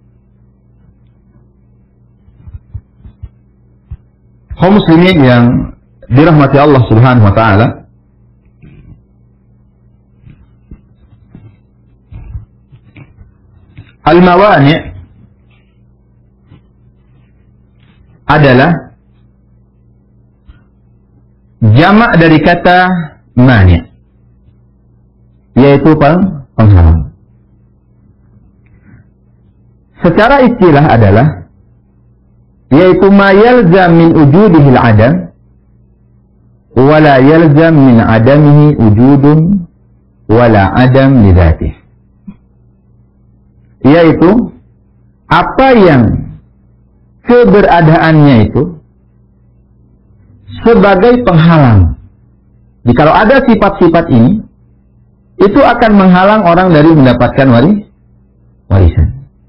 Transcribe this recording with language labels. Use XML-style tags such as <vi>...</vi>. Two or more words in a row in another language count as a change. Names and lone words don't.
<id>Kaum muslimin yang dirahmati</id> <ar>الله سبحانه وتعالى,</ar> <id>al-mawani' adalah jamak dari kata mani', yaitu penghalang. Secara istilah adalah yaitu</id> <ar>ما يلزم من وجوده العدم ولا يلزم من عدمه وجود ولا عدم لذاته,</ar> <id>yaitu apa yang keberadaannya itu sebagai penghalang. Jadi kalau ada sifat-sifat ini, itu akan menghalang orang dari mendapatkan warisan.</id>